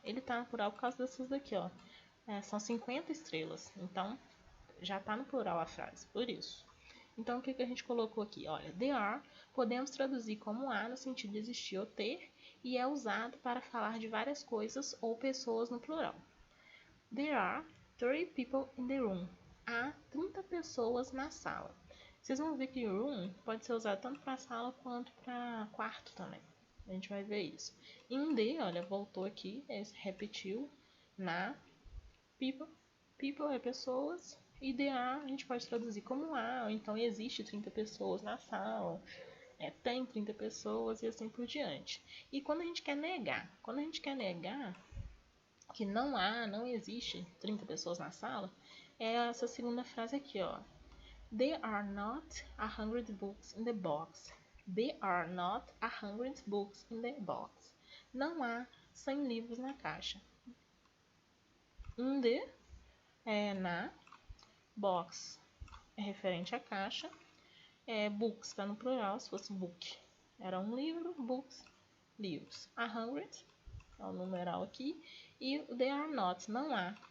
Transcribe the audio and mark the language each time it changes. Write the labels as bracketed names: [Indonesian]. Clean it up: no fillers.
[Portuguese] Ele tá no plural por causa dessas daqui, ó. São 50 estrelas, então já tá no plural a frase, por isso. Então, o que a gente colocou aqui? Olha, [English] the are [Portuguese] podemos traduzir como há no sentido de existir ou ter, e é usado para falar de várias coisas ou pessoas no plural. [English] There are 30 people in the room. [Portuguese] Há 30 pessoas na sala. Vocês vão ver que room pode ser usado tanto para sala quanto para quarto também. A gente vai ver isso. [English] In the, [Portuguese] olha, voltou aqui, repetiu. Na, people é pessoas. E [English] the are [Portuguese] a gente pode traduzir como há, ou então existe 30 pessoas na sala. Tem 30 pessoas e assim por diante. E quando a gente quer negar que não existe 30 pessoas na sala, é essa segunda frase aqui, ó. [English] There are not 100 books in the box. There are not 100 books in the box. [Portuguese] Não há 100 livros na caixa. [English] In the [Portuguese] na, box é referente à caixa, books está no plural, se fosse book era um livro, books, livros. 100 é o numeral aqui, e [English] there are not, [Portuguese] não há.